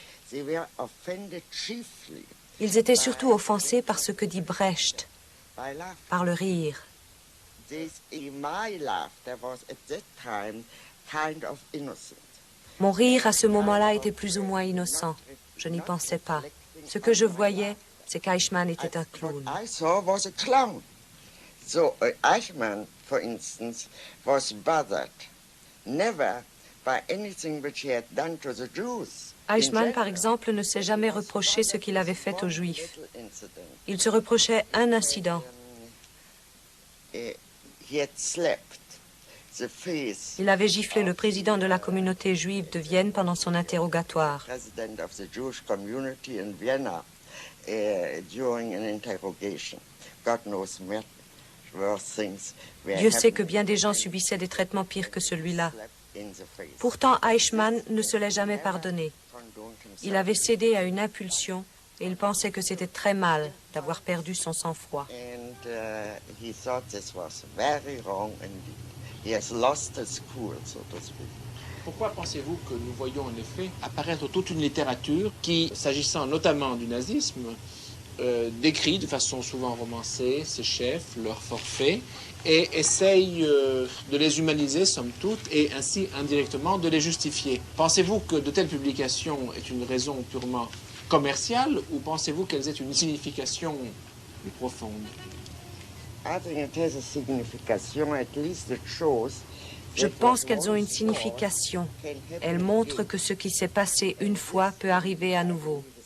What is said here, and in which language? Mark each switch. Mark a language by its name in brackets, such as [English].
[English] They were offended chiefly [French] Ils étaient surtout offensés par ce que dit Brecht, [English] by laughter. [French] par le rire. [English] My laughter was at that time kind of innocent. [French] Mon rire à ce moment-là était plus ou moins innocent. Je n'y pensais pas. Ce que je voyais, c'est qu'Eichmann était un clown. [English] What I saw was a clown. So Eichmann, for instance, was bothered never by anything which he had done to the Jews. [French] Eichmann, par exemple, ne s'est jamais reproché ce qu'il avait fait aux Juifs. Il se reprochait un incident. [English] He had slapped the face [French] Il avait giflé le président de la communauté juive de Vienne pendant son interrogatoire. [English] president of the Jewish community in Vienna during an interrogation. God knows worse things. [French] Dieu sait que bien des gens subissaient des traitements pires que celui-là. Pourtant, Eichmann ne se l'est jamais pardonné. Il avait cédé à une impulsion et il pensait que c'était très mal d'avoir perdu son sang-froid. [English] And he thought this was very wrong and he has lost his cool, so to speak. [French] Pourquoi pensez-vous que nous voyons en effet apparaître toute une littérature qui, s'agissant notamment du nazisme, décrit de façon souvent romancée ses chefs, leurs forfaits, et essaye de les humaniser, somme toute, et ainsi indirectement de les justifier. Pensez-vous que de telles publications aient une raison purement commerciale, ou pensez-vous qu'elles aient une signification plus profonde? [English] I think it has a signification, at least it shows. [French] Je pense qu'elles ont une signification. Elles montrent que ce qui s'est passé une fois peut arriver à nouveau.